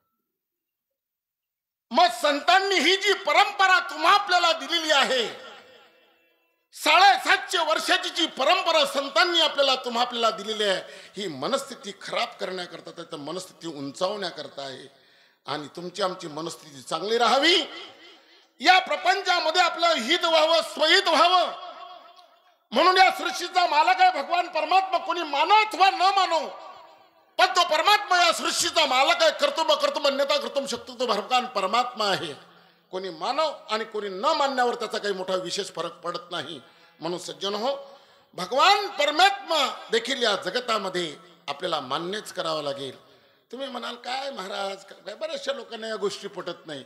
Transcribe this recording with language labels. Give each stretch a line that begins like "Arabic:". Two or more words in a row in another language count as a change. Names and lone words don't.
Marathi: मग संतांनी ही जी परंपरा तुम्हा आपल्याला दिलेली आहे, 750 वर्षाची जी परंपरा संतांनी आपल्याला दिलेली आहे, ही मनस्थिती खराब करण्याकरता, त्याची मनस्थिती उंचावण्याकरता आहे. आणि तुमची आमची मनस्थिती चांगली राहावी, या प्रपंचामध्ये आपलं हित व्हावं, स्वहित व्हावं, म्हणून या सृष्टीचा मालक आहे भगवान परमात्मा. कोणी मानो अथवा न मानो, पण तो परमात्मा या सृष्टीचा मालक आहे.
Sanskrit: कर्तुम अन्यथा कर्तुम शक्ती
Marathi: तो भगवान परमात्मा आहे. कोणी मानव आणि कोणी न मानण्यावर त्याचा काही मोठा विशेष फरक पडत नाही. म्हणून सज्जन हो, भगवान परमात्मा देखील या जगतामध्ये आपल्याला मान्यच करावं लागेल. तुम्ही म्हणाल काय महाराज, काय बऱ्याचशा लोकांना या गोष्टी पटत नाही.